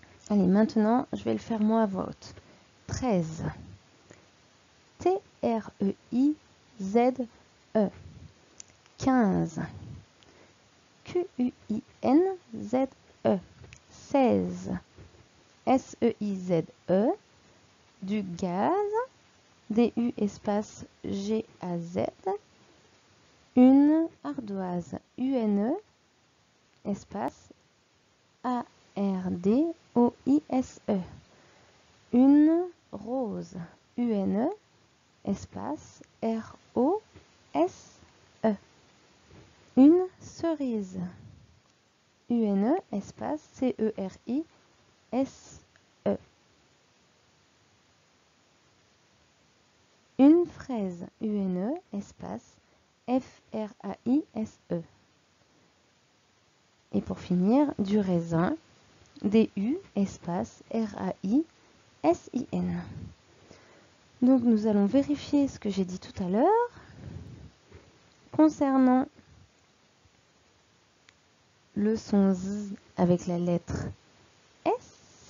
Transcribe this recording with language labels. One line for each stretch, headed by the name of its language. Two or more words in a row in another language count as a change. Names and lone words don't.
French: Allez, maintenant, je vais le faire moi à voix haute. 13. T-R-E-I-Z-E. 15. Q-U-I-N-Z-E. 16. S-E-I-Z-E. Du gaz. D-U espace G-A-Z. Une ardoise. U-N-E espace A-R-D-O-I-S-E. Une rose. U-N-E espace R-O-S-E. Une cerise. U-N-E espace C-E-R-I-S-E. Une fraise. U-N-E espace F-R-A-I-S-E. Et pour finir, du raisin. D-U espace R-A-I-S-I-N. Donc nous allons vérifier ce que j'ai dit tout à l'heure concernant le son Z avec la lettre S.